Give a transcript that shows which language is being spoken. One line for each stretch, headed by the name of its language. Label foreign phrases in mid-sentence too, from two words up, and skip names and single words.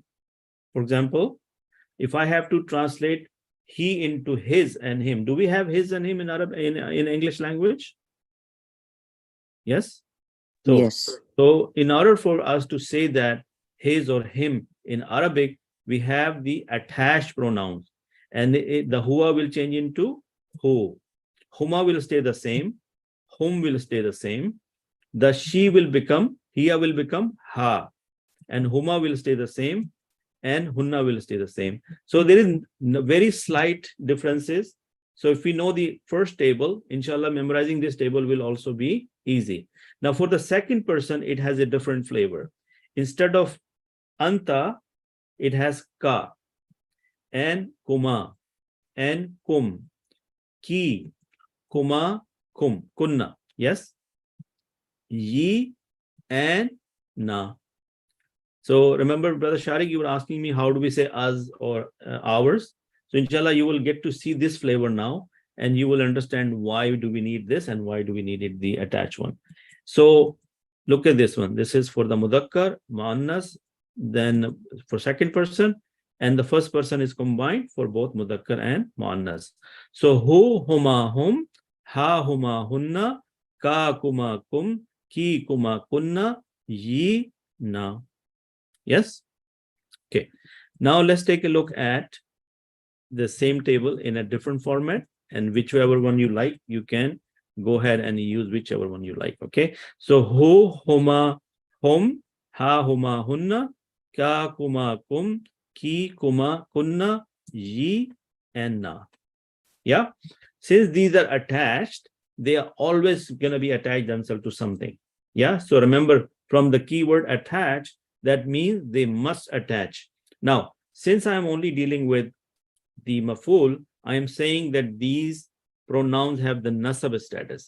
English: For example, if I have to translate he into his and him, do we have his and him in Arab in English language? Yes. So, yes. So in order for us to say that his or him in Arabic, we have the attached pronouns, and the huwa will change into hu. Huma will stay the same. Hum will stay the same. The she will become, hiya will become ha. And huma will stay the same. And hunna will stay the same. So there is very slight differences. So if we know the first table, inshallah, memorizing this table will also be easy. Now for the second person, it has a different flavor. Instead of anta, it has ka, and kuma, and
Arabic: kum, ki, kuma, kum,
English: kunna. Yes?
Arabic: Yi and na.
English: So remember, Brother Sharik, you were asking me how do we say us or ours. So inshallah, you will get to see this flavor now, and you will understand why do we need this and why do we need it, the attached one. So look at this one. This is for the
Arabic: mudakkar, muannas,
English: then for second person, and the first person is combined for both mudakkar and muannas.
Arabic: So hu, huma, hum, ha, huma, hunna, ka, kuma, kum, ki, kuma, kunna, yi, na.
English: Yes. Okay. Now let's take a look at the same table in a different format, and whichever one you like, you can go ahead and use whichever one you like.
Arabic: Okay. So hu, huma, hum, ha, huma, hunna, ka, kuma, kum, ki, kuma, kunna, yi,
English: and na. Yeah. Since these are attached, they are always going to be attached themselves to something. Yeah. So remember, from the keyword attached, that means they must attach. Now, since I'm only dealing with the maf'ul, I am saying that these pronouns have the nasab status.